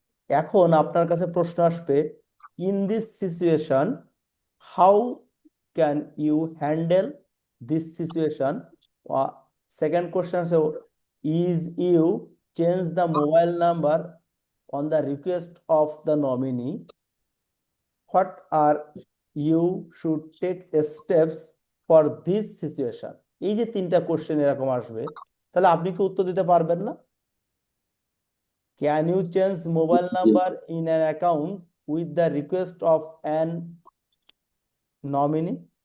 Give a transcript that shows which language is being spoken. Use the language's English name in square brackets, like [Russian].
[Bangla] এখন আপনার কাছে প্রশ্ন আসবে, [English] In this situation how can you handle this situation? Second question আছে, is you change the mobile number on the request of the nominee? What are you should take steps for this situation? [Bangla] এই যে 3টা question এরকম আসবে, তাহলে আপনি কি উত্তর দিতে পারবেন না? [English] Can you change mobile number in an account with the request of an nominee?